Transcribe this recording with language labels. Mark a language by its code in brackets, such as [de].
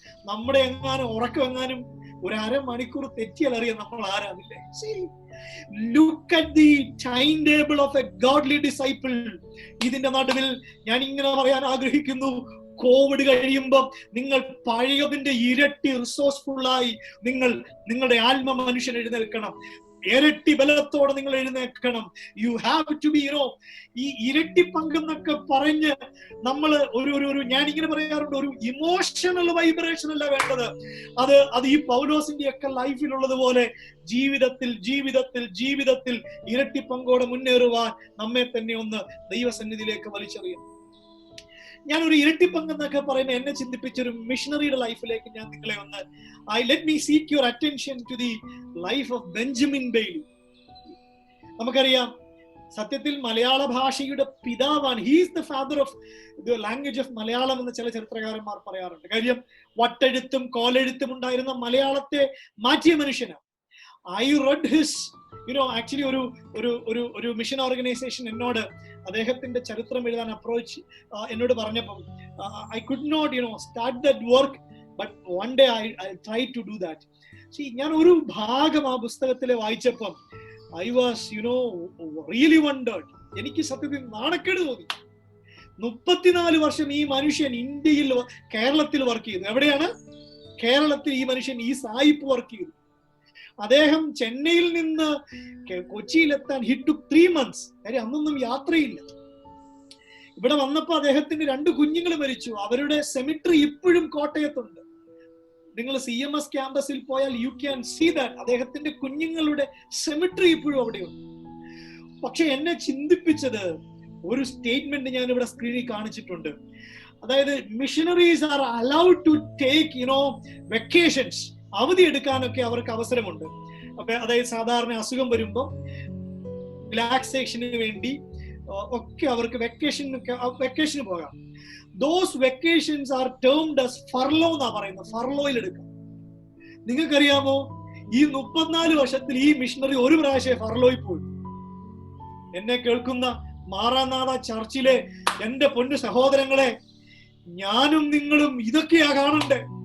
[ml] നമ്മുടെ ഉറക്കം എങ്ങാനും ഒരു 1/2 മണിക്കൂർ തെറ്റിയാൽ അറിയാം നമ്മൾ ആരാന്നില്ലേ. [en] Look at the timetable of a godly disciple. [ml] ഇതിന്റെ നടുവിൽ ഞാൻ ഇങ്ങനെ പറയാൻ ആഗ്രഹിക്കുന്നു, കോവിഡ് കഴിയുമ്പോൾ നിങ്ങൾ പഴയതിന്റെ ഇരട്ടി റിസോഴ്സ്ഫുള്ളായി നിങ്ങളുടെ ആത്മ മനുഷ്യൻ എഴുന്നേൽക്കണം. ഇരട്ടി ബലത്തോടെ നിങ്ങൾ എഴുന്നേൽക്കണം. [en] you have to be [ml] ഈ ഇരട്ടി പങ്കെന്നൊക്കെ പറഞ്ഞ് നമ്മൾ ഒരു ഞാനിങ്ങനെ പറയാറുണ്ട്, ഒരു ഇമോഷണൽ വൈബ്രേഷൻ അല്ല വേണ്ടത്. അത് ഈ പൗലോസിന്റെ ഒക്കെ ലൈഫിലുള്ളതുപോലെ ജീവിതത്തിൽ ജീവിതത്തിൽ ജീവിതത്തിൽ ഇരട്ടി പങ്കോടെ മുന്നേറുവാൻ നമ്മെ തന്നെ ഒന്ന് ദൈവസന്നിധിയിലേക്ക് വലിച്ചെറിയണം. ഞാനൊരു ഇരട്ടി പങ്കെന്നൊക്കെ പറയുമ്പോൾ എന്നെ ചിന്തിപ്പിച്ചൊരു മിഷണറിയുടെ ലൈഫിലേക്ക് ഞാൻ നിങ്ങളെ ഒന്ന് [en] Let me seek your attention to the life of Benjamin Bailey. [ml] നമുക്കറിയാം, സത്യത്തിൽ മലയാള ഭാഷയുടെ പിതാവാണ്. [en] he's the father of the language of Malayalam [ml] എന്ന് ചില ചരിത്രകാരന്മാർ പറയാറുണ്ട്. കാര്യം വട്ടെഴുത്തും കോലെഴുത്തും ഉണ്ടായിരുന്ന മലയാളത്തെ മാറ്റിയ മനുഷ്യനാണ്. [en] I read his, actually [ml] ഒരു മിഷൻ ഓർഗനൈസേഷൻ എന്നോട് അദ്ദേഹത്തിന്റെ ചരിത്രം എഴുതാൻ അപ്രോച്ച് എന്നോട് പറഞ്ഞപ്പം [en] I could not start that work, but one day I try to do that. [ml] ഞാൻ ഒരു ഭാഗം ആ പുസ്തകത്തിലെ വായിച്ചപ്പം [en] I was really wondered. [ml] എനിക്ക് സത്യത്തിൽ നാണക്കേട് തോന്നി. 34 വർഷം ഈ മനുഷ്യൻ ഇന്ത്യയിൽ കേരളത്തിൽ വർക്ക് ചെയ്തു. എവിടെയാണ്? കേരളത്തിൽ ഈ മനുഷ്യൻ ഈ സായിപ്പ് വർക്ക് ചെയ്തു. അദ്ദേഹം ചെന്നൈയിൽ നിന്ന് കൊച്ചിയിലെത്താൻ [en] he took 3 months. [ml] കാര്യം അന്നൊന്നും യാത്രയില്ല. ഇവിടെ വന്നപ്പോ അദ്ദേഹത്തിന് 2 കുഞ്ഞുങ്ങൾ മരിച്ചു. അവരുടെ സെമിട്രി ഇപ്പോഴും കോട്ടയത്തുണ്ട്. നിങ്ങൾ CMS ക്യാമ്പസിൽ പോയാൽ [en] You can see that. [ml] അദ്ദേഹത്തിന്റെ കുഞ്ഞുങ്ങളുടെ സെമിട്രി ഇപ്പോഴും അവിടെയുണ്ട്. പക്ഷെ എന്നെ ചിന്തിപ്പിച്ചത് ഒരു സ്റ്റേറ്റ്മെന്റ് ഞാൻ ഇവിടെ സ്ക്രീനിൽ കാണിച്ചിട്ടുണ്ട്. [en] അതായത് missionaries are allowed to take vacations. [ml] അവധി എടുക്കാനൊക്കെ അവർക്ക് അവസരമുണ്ട്. അതായത് സാധാരണ അസുഖം വരുമ്പോൾ റിലാക്സേഷന് വേണ്ടി ഒക്കെ അവർക്ക് വെക്കേഷന് പോകാം. [en] Those vacations are termed as furlough [ml] എന്നാ പറയുന്നത്. ഫർലോയിൽ എടുക്കാം. നിങ്ങൾക്കറിയാമോ, ഈ 34 വർഷത്തിൽ ഈ മിഷണറി ഒരു പ്രാവശ്യം ഫർലോയിൽ പോയി. എന്നെ കേൾക്കുന്ന മാറാനാഥ ചർച്ചിലെ എന്റെ പൊന്നു സഹോദരങ്ങളെ, ഞാനും നിങ്ങളും ഇതൊക്കെയാ കാണണ്ടേ.